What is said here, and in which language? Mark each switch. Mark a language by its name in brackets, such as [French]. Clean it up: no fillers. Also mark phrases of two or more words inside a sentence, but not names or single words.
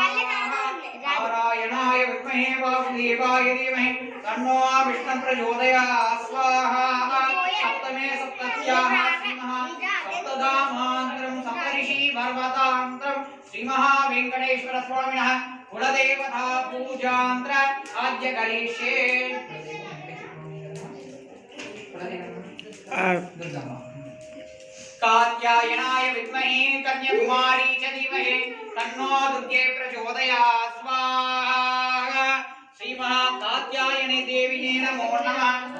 [Sanskrit] నారాయణాయ విద్మహే వాసుదేవాయ ధీమహి తన్నో విష్ణు ప్రచోదయాత్ స్వాహా. సప్తమే సప్తత్యాః శ్రీమః సప్తధామాంతరం సప్తర్షి పర్వతాంతరం శ్రీ మహావేంకటేశ్వర స్వామినః కులదేవతా పూజాంతర ఆద్య కరిష్యే. कात्यायनाय विद्महे कन्याकुमारी च धीमहि तन्नो दुर्गे प्रचोदयात् स्वाहा. श्री महाकात्यायनी देविने नमो नमः.